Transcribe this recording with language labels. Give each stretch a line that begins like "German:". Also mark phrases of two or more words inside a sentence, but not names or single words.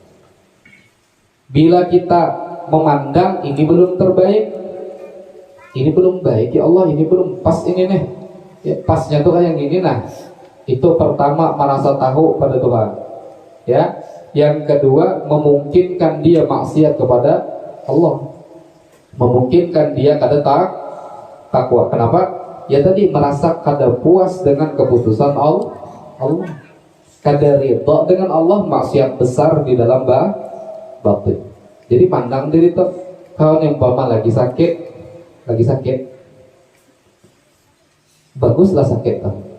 Indonesian: Bila kita memandang ini belum terbaik, ini belum baik,
Arabic: ya Allah
Indonesian: ini belum pas ini nih, ya, pasnya tuh kayak gini. Nah, itu pertama merasa tahu pada Tuhan, ya. Yang kedua, memungkinkan dia maksiat kepada Allah, memungkinkan dia kada takwa. Kenapa? Ya tadi merasa kada puas dengan keputusan Allah, kada ridha dengan Allah, maksiat besar di dalam batin. Jadi pandang diri tuh, kalau yang umpama lagi sakit, baguslah sakit tuh.